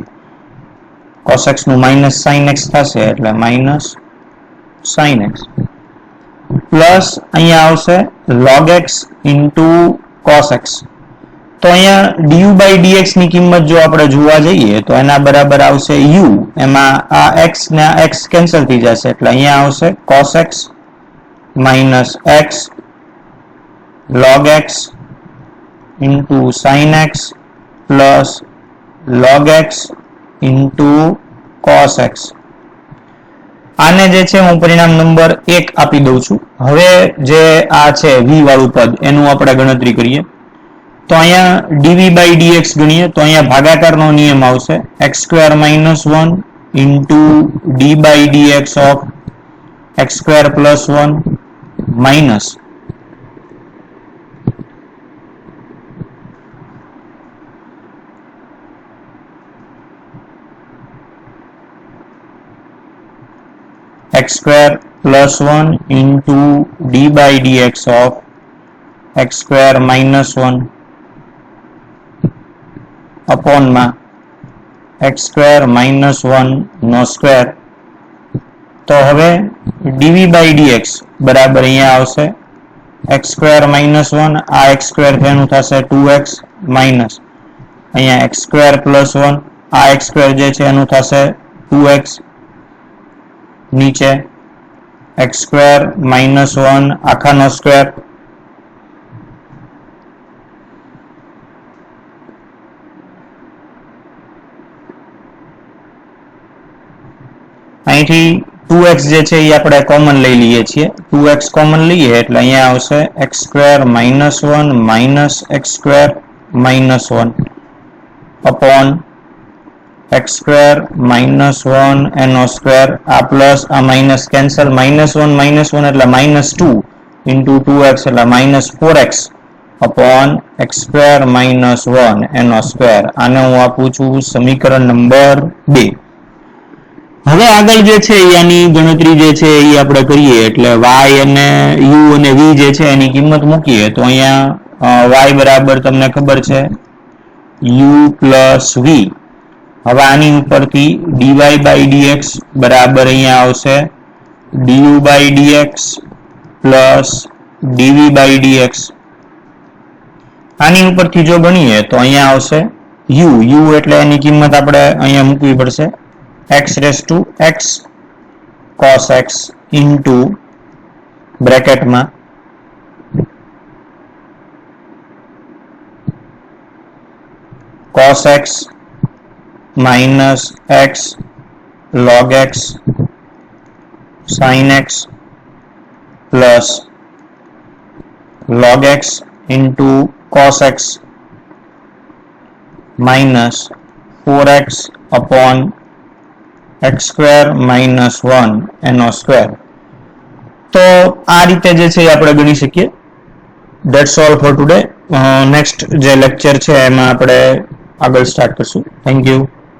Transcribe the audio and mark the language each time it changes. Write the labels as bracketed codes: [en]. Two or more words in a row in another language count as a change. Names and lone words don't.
[gu] cos x નું માઇનસ sin x થશે એટલે માઇનસ sin x પ્લસ અહીંયા આવશે [en] log x into cos x. [gu] તો અહીંયા du/dx ની કિંમત જો આપણે જોવા જઈએ તો એના બરાબર આવશે u. એમાં આ x ને x કેન્સલ થઈ જશે એટલે અહીંયા આવશે [en] cos x minus x log x into sin x plus log x into cos x. [gu] આને જે છે હું પરિણામ નંબર 1 આપી દઉં છું. હવે જે આ છે v વાળું પદ એનું આપણે ગણતરી કરીએ તો અહીંયા dv/dx ગણીએ તો અહીંયા ભાગાકારનો નિયમ આવશે [en] x square minus 1 into d/dx of x square plus 1 minus x square plus 1 into d/dx of x square minus 1 upon માં x square minus 1 નો square. [gu] તો હવે dv/dx બરાબર અહીંયા આવશે [en] x square minus 1 [gu] આ x square તેનું થશે [en] 2x minus [gu] અહીંયા [en] x square plus 1 [gu] આ x square જે છે એનું થશે 2x नीचे [en] x square minus 1 [gu] આખા નો square અહીંથી 2x જે છે એ આપણે કોમન લઈ લઈએ છીએ. [en] 2x [gu] કોમન લઈએ એટલે અહીંયા આવશે [en] x square minus 1 minus x square minus 1 upon x square minus 1 no square a plus a minus cancel minus 1 એટલે minus 2 into 2x એટલે minus 4x upon x square minus 1 no square. [gu] આને હું આપું છું સમીકરણ નંબર 2. હવે આગળ જે છે આની ગણતરી જે છે એ આપણે કરીએ એટલે y અને u અને v જે છે એની કિંમત મૂકીએ તો અહીંયા y બરાબર તમને ખબર છે [en] u plus v. [gu] હવે આની ઉપરથી dy/dx બરાબર અહીંયા આવશે [en] du/dx plus dv/dx. [gu] આની ઉપરથી જો ગણીએ તો અહીંયા આવશે u એટલે એની કિંમત આપણે અહીંયા મૂકવી પડશે [en] x raised to x cos x into [gu] બ્રેકેટમાં [en] cos x minus x log x sin x plus log x into cos x minus 4x upon x square minus 1 એનો સ્ક્વેર. [gu] તો આ રીતે જે છે એ આપણે ગણી શકીએ. [en] That's all for today. [gu] નેક્સ્ટ જે લેક્ચર છે એમાં આપણે આગળ સ્ટાર્ટ કરશું. [en] thank you.